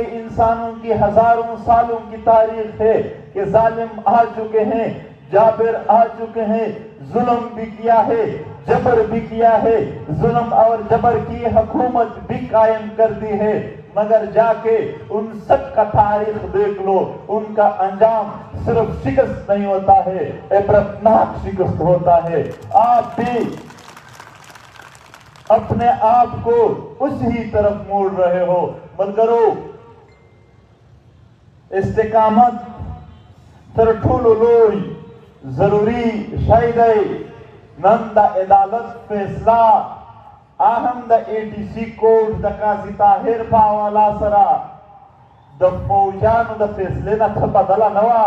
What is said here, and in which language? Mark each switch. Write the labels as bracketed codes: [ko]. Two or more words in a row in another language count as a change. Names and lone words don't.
[ur] انسانوں کی ہزاروں سالوں کی تاریخ ہے کہ ظالم آ چکے ہیں، جابر آ چکے ہیں، ظلم بھی کیا ہے، جبر بھی کیا ہے، ظلم اور جبر کی حکومت بھی قائم کر دی ہے، مگر جا کے ان سب کا تاریخ دیکھ لو، ان کا انجام صرف شکست نہیں ہوتا ہے، عبرتناک شکست ہوتا ہے۔ آپ بھی اپنے آپ کو اسی طرف موڑ رہے ہو، [ps] ملګرو استقامت تر ټولو لوی ضروری شی دی۔ نن د عدالت فیصله اهم د ATC کوډ د قاضي طاهر په حواله سره د فوجانو د فیصلې نه څه بدله نه وه۔